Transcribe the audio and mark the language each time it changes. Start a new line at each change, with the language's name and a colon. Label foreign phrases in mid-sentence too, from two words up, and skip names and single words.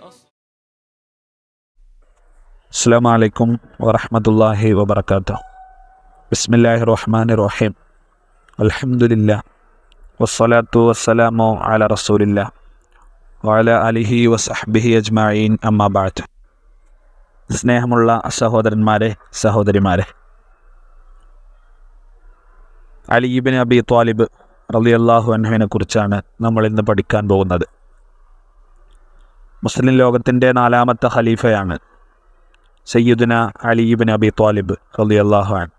Arabic: السلام عليكم ورحمة الله وبركاته. بسم الله الرحمن الرحيم. الحمد لله والصلاة والسلام على رسول الله وعلى آله وصحبه أجمعين أما بعد.
Malayalam: സ്നേഹമുള്ള സഹോദരന്മാരെ സഹോദരിമാരെ, അലി ഇബ്നു അബി ത്വാലിബ്
Arabic: رضي الله عنه
Malayalam: കുറിച്ചാണ് നമ്മൾ ഇന്ന് പഠിക്കാൻ പോകുന്നത്. മുസ്ലിം ലോകത്തിൻ്റെ 4ാമത്തെ ഖലീഫയാണ് സയ്യിദുന അലി ഇബ്നു അബി ത്വാലിബ്
Arabic: رضي الله عنه.